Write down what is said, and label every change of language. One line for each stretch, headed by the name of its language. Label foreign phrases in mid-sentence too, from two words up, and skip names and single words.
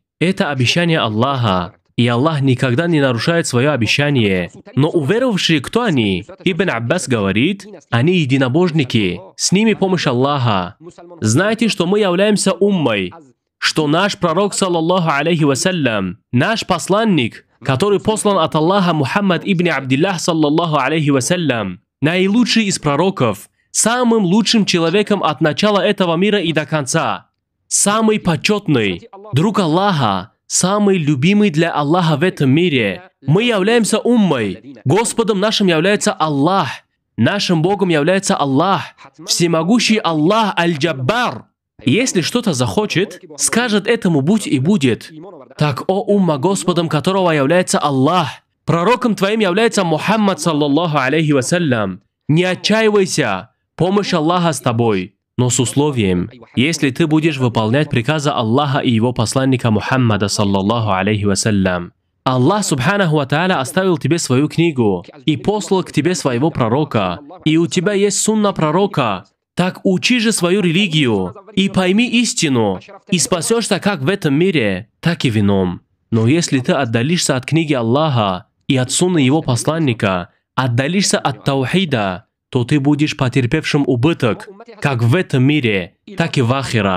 Russian: Это обещание Аллаха, и Аллах никогда не нарушает свое обещание. Но уверовавшие, кто они? Ибн Аббас говорит, они единобожники, с ними помощь Аллаха. Знаете, что мы являемся уммой, что наш пророк,
Arabic: صلى الله عليه وسلم,
Russian: наш посланник, который послан от Аллаха Мухаммад ибн Абдиллах,
Arabic: صلى الله عليه وسلم,
Russian: наилучший из пророков, самым лучшим человеком от начала этого мира и до конца, самый почетный, друг Аллаха, самый любимый для Аллаха в этом мире. Мы являемся уммой. Господом нашим является Аллах. Нашим Богом является Аллах. Всемогущий Аллах Аль-Джаббар. Если что-то захочет, скажет этому «будь» и будет. Так, о умма, Господом которого является Аллах, пророком твоим является Мухаммад,
Arabic: صلى الله عليه وسلم.
Russian: Не отчаивайся, помощь Аллаха с тобой. Но с условием, если ты будешь выполнять приказы Аллаха и его посланника Мухаммада,
Arabic: صلى الله عليه وسلم.
Russian: Аллах,
Arabic: سبحانه وتعالى,
Russian: оставил тебе свою книгу и послал к тебе своего пророка, и у тебя есть сунна пророка. Так учи же свою религию и пойми истину, и спасешься как в этом мире, так и в ином. Но если ты отдалишься от книги Аллаха и от сунны его посланника, отдалишься от таухида, то ты будешь потерпевшим убыток, как в этом мире, так и в ахира.